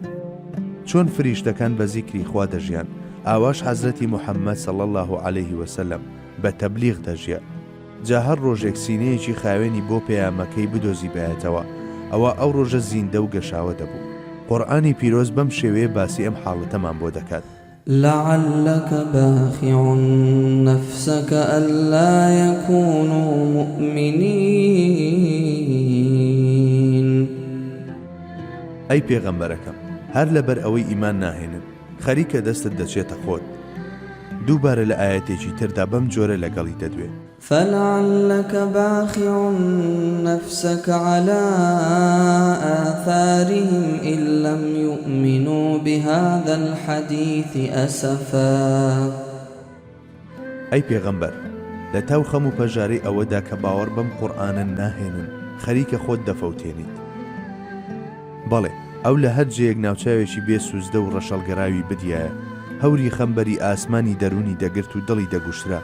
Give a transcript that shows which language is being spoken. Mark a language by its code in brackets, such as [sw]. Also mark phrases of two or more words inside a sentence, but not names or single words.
[ckb] چۆن فریشتەکان بە زیکری خوا دەژیان، ئاواش حەزرەتی موحەممەد [ar] صلی الله عەلەیه وسەلەم [ckb] بە تەبلیغ دەژیا. جا هەر ڕۆژێک سینەیەکی خاوێنی بۆ پەیامەکەی بدۆزی بایەتەوە، ئەوە ئەو ڕۆژە زیندە و گەشاوە دەبوو. قورئانی پیرۆز بەم شێوەیە باسی ئەم حاڵەتەمان بۆ دەکات. [ar] لعلك باخع نفسك ألا يكونوا مؤمنين. [ckb] ئەی پێغەمبەرەکەم، هەر لەبەر ئەوەی ئیمان ناهێنن خەریکە دەستت دەچێتە خۆت. دووبارە لە ئاەتێکی تردا بەم جۆرە لەگەڵی دەدوێت. [ar] فلعلك باخع نفسك على آثارهم إن لم يؤمنوا بهذا الحديث أسفا. [ckb] ئەی پێغەمبەر، لە تاو خەم و پەژارەی ئەوەدا کە باوەڕ بەم قورئانە ناهێنن خەریکە خۆت دەفەوتێنیت. بەڵێ ئەو لە هەر جێیەک ناوچاوێکی بێ سوزدە و ڕەشەڵگەراوی بدیایە، هەوری خەمبەری ئاسمانی دەرونی دەگرت و دڵی دەگوشرا.